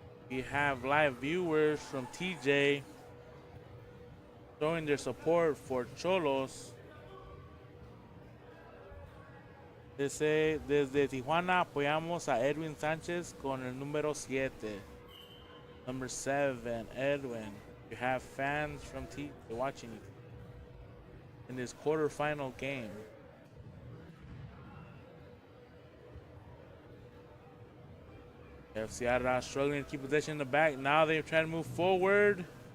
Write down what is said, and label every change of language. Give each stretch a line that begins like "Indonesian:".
English: We have live viewers from TJ showing their support for Xolos.
Spanish: Dice, desde Tijuana apoyamos a Edwin Sánchez con el número 7.
English: Number 7, Edwin. You have fans from TJ watching you in this quarterfinal game. FC Ararat struggling to keep possession in the back. Now they're trying to move forward.